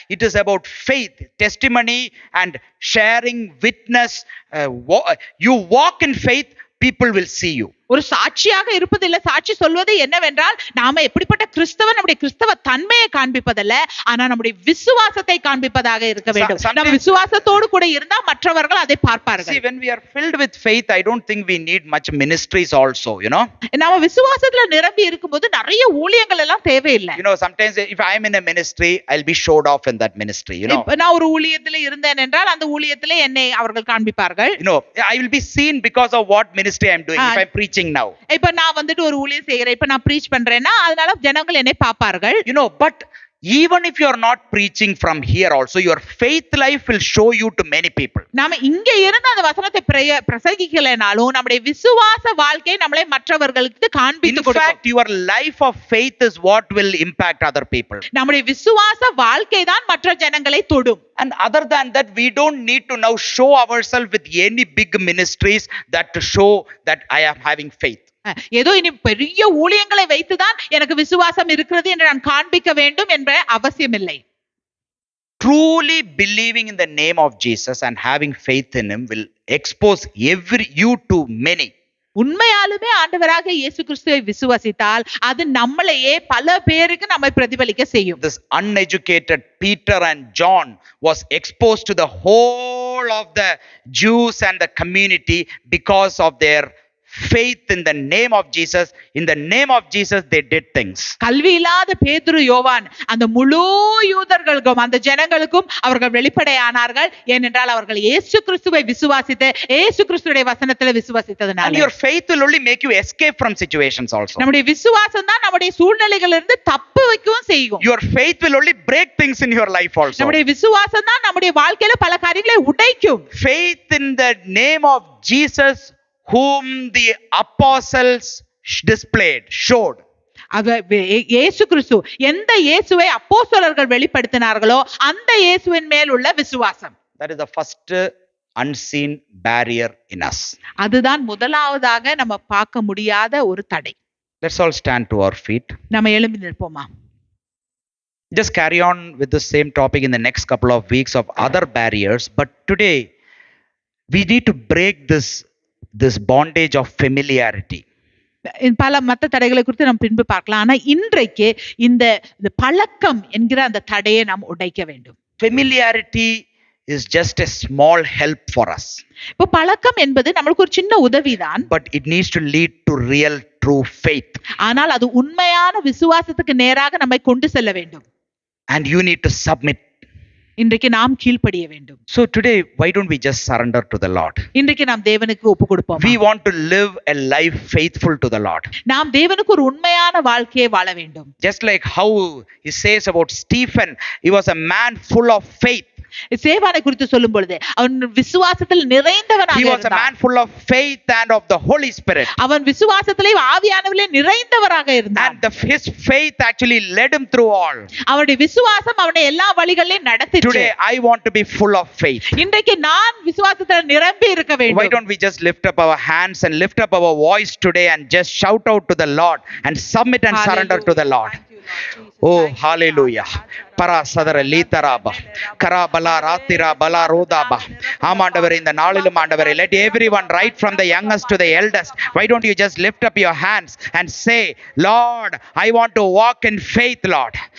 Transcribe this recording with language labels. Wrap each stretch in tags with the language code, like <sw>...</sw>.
<en>It is about faith, testimony and sharing, witness. You walk in faith, people will see you.</en> <ta>ஒரு சாட்சியாக இருப்பதில்லை. சாட்சி சொல்வது என்னவென்றால், நாம எப்படிப்பட்ட கிறிஸ்தவன் நம்முடைய கிறிஸ்தவ தன்மையை காண்பிப்பதல்ல, ஆனா நம்முடைய விசுவாசத்தை காண்பிப்பதாக இருக்க வேண்டும். நம்ம விசுவாசத்தோடு கூட இருந்தா மற்றவர்கள் அதை பார்ப்பார்கள்.</ta> <en>See, when we are filled with faith, I don't think we need much ministries also,</en> <ta>நாம விசுவாசத்துல நிரம்பி இருக்கும்போது நிறைய ஊழியங்கள் எல்லாம் தேவையில்லை.</ta> <en>Sometimes if I am in a ministry, I'll be showed off in that ministry,</en> <ta>நான் ஒரு ஊழியத்துல இருந்தேன் என்றால் அந்த ஊழியத்திலே என்னை அவர்கள் காண்பிப்பார்கள்.</ta> <en>I will be seen because of what ministry I am doing. If I am preaching now,</en> <ta>இப்ப நான் வந்துட்டு ஒரு ஊழியம் செய்கிறேன், இப்ப நான் பிரீச் பண்றேன்னா அதனால ஜனங்கள் என்னை பாப்பார்கள்.</ta> <en>But even if you are not preaching from here also, your faith life will show you to many people.</en> <ta>நாம இங்க இருந்து அந்த வசனத்தை பிரசங்கிக்கலைனாலும் நம்முடைய விசுவாச வாழ்க்கை நம்மளை மற்றவர்களுக்கு</ta> <en>In</en> <ta>காண்பித்து கொடுக்கும்.</ta> <en>fact, your life of faith is what will impact other people.</en> <ta>நம்முடைய விசுவாச வாழ்க்கை தான் மற்ற ஜனங்களை தொடும்.</ta> <en>And other than that, we don't need to now show ourselves with any big ministries that to show that I am having faith.</en> <ta>ஏதோ இனி பெரிய ஊழியங்களை வைத்துதான் எனக்கு விசுவாசம் இருக்கிறது என்று நான் காண்பிக்க வேண்டும் என்ற அவசியம் இல்லை.</ta> <en>Truly believing in the name of Jesus and having faith in him will expose you to many.</en> <ta>உண்மையாலுமே ஆண்டவராக இயேசு கிறிஸ்துவை விசுவாசித்தால் அது நம்மளையே பல பேருக்கு நம்மை பிரதிபலிக்க செய்யும்.</ta> <en>This uneducated Peter and John was exposed to the whole of the Jews and the community because of their faith in the name of Jesus. In the name of Jesus they did things.</en> <ta>கல்வி இல்லாத பேதுரு யோவான் அந்த முழு யூதர்களுக்கும் அந்த ஜனங்களுக்கும் அவர்கள் வெளிப்படையானார்கள். ஏனென்றால் அவர்கள் இயேசு கிறிஸ்துவை விசுவாசித்து இயேசு கிறிஸ்துவின் வசனத்தில் விசுவாசித்ததனால.</ta> <en>And your faith will only make you escape from situations also.</en> <ta>நம்முடைய விசுவாசம் தான் நம்முடைய சூழ்நிலைகளிலிருந்து தப்பு வைக்கவும் செய்யும்.</ta> <en>Your faith will only break things in your life also.</en> <ta>நம்முடைய விசுவாசம் தான் நம்முடைய வாழ்க்கையில பல காரியங்களை உடைக்கும்.</ta> <en>Faith in the name of Jesus whom the apostles showed.</en> <ta>இயேசு கிறிஸ்து எந்த இயேசுவை அப்போஸ்தலர்கள் வெளிப்படுத்தினார்களோ அந்த இயேசுவின் மேல் உள்ள விசுவாசம்.</ta> <en>That is the first unseen barrier in us.</en> <ta>அதுதான் முதலாவதாக நம்ம பார்க்க முடியாத ஒரு தடை.</ta> <en>Let's all stand to our feet.</en> <ta>நம்ம எழும்பி நிற்போமா?</ta> <en>Just carry on with the same topic in the next couple of weeks of other barriers, but today we need to break this bondage of familiarity.</en> <ta>பல மத்த தடைகளை குறித்து நாம் பின்பு பார்க்கலாம். ஆனா இன்றைக்கு இந்த பழக்கம் என்கிற அந்த தடையை நாம் உடைக்க வேண்டும்.</ta> <en>Familiarity is just a small help for us.</en> <ta>இப்போ பழக்கம் என்பது நமக்கு ஒரு சின்ன உதவிதான்.</ta> <en>But it needs to lead to real true faith.</en> <ta>ஆனால் அது உண்மையான விசுவாசத்துக்கு நேராக நம்மை கொண்டு செல்ல வேண்டும்.</ta> <en>And you need to submit.</en> <ta>இன்றைக்கு நாம் கீழ்ப்படிய வேண்டும்.</ta> <en>So today, why don't we just surrender to the Lord?</en> <ta>இன்றைக்கு நாம் தேவனுக்கு ஒப்பு கொடுப்போம்.</ta> <en>We want to live a life faithful to the Lord.</en> <ta>நாம் தேவனுக்கு ஒரு உண்மையான வாழ்க்கையை வாழ வேண்டும்.</ta> <en>Just like how he says about Stephen, he was a man full of faith.</en> <ta>சேவானை குறித்து சொல்லும் பொழுது அவன் விசுவாசத்தில் நிறைந்தவனாக</ta> <en>He was a man full of faith and of the Holy Spirit.</en> <ta>அவன் விசுவாசத்திலே ஆவியானவரிலே நிறைந்தவராக இருந்தான்.</ta> <en>And his faith actually led him through all.</en> <ta>அவருடைய விசுவாசம் அவனை எல்லா வழிகளிலும் நடத்திச்சு.</ta> <en>Today I want to be full of faith.</en> <ta>இன்றைக்கு நான் விசுவாசத்தில் நிரம்பி இருக்க வேண்டும்.</ta> <en>Why don't we just lift up our hands and lift up our voice today and just shout out to the Lord and submit and surrender to the Lord. Oh, hallelujah. Para sadara litaraba karabala ratira bala rodaba. Amandavare in the naalilum andavare, let everyone right from the youngest to the eldest, why don't you just lift up your hands and say, Lord, I want to walk in faith, Lord.</en>